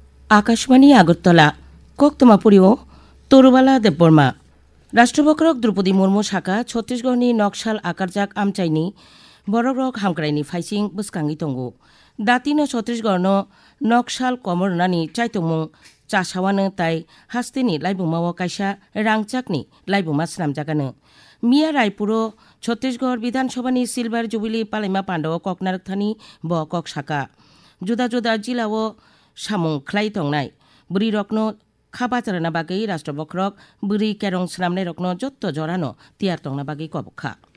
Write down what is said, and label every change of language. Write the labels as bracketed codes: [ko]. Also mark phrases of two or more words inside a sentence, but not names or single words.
[trp] আকাশবাণী আগরতলা কোকতমাপুরিও তরুবালা দেববর্মা রাষ্ট্রবক্রক দ্রৌপদী মুর্মু শাখা ছত্তিশগড়নি নকশাল আকারজাক আমচাইনি বরগ্রক হামক্রাইনি ফাইसिं বসকাঙ্গি তঙ্গু দাতিনো ছত্তিশগড়নো নকশাল কমরনানি চাইতমুং চাসাওয়ানো তাই হাস্তেনি লাইবুমাও কাইসা রাংচাকনি লাইবুमा स्नामजागानो मिया रायपुरो छत्तीसगढ़ विधानसभानि सिलभार जुबिली पालाइमा पाण्डव ककनारकथानि ब कक शाखा जुदा जुदा जिल्लाओ सामुं ख्लाइ तंनाय बुरि रकनो खाबाचारना बागै राष्ट्रबक्रक बुरि केरं स्नामनाय रकनो जत्त जरानो तियार तंना बागै कबखा